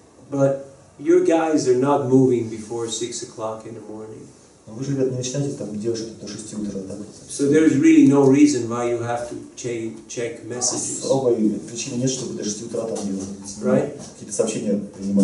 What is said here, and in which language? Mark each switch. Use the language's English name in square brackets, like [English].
[English] But your guys are not moving before 6 o'clock in the morning. [Russian] Но вы же, ребят, не начинаете там делать что-то до 6 утра, да? [English] So there's really no reason why you have to check messages. [Russian] Особой причины нет, чтобы до 6 утра там делать. [English] Right? [Russian] Какие-то сообщения принимать.